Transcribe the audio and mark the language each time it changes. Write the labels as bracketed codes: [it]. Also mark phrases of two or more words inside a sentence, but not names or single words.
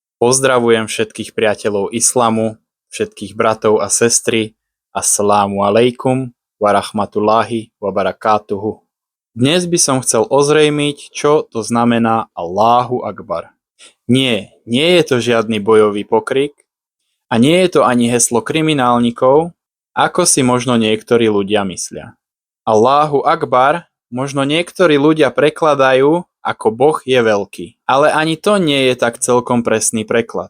[sk] Pozdravujem všetkých priateľov islamu, všetkých bratov a sestry. [ar] السلام عليكم ورحمة الله وبركاته. [sk] Dnes by som chcel ozrejmiť, čo to znamená [ar] الله أكبر. [sk] Nie je to žiadny bojový pokrik a nie je to ani heslo kriminálnikov, ako si možno niektorí ľudia myslia. [ar] الله أكبر [sk] možno niektorí ľudia prekladajú ako Boh je veľký, ale ani to nie je tak celkom presný preklad.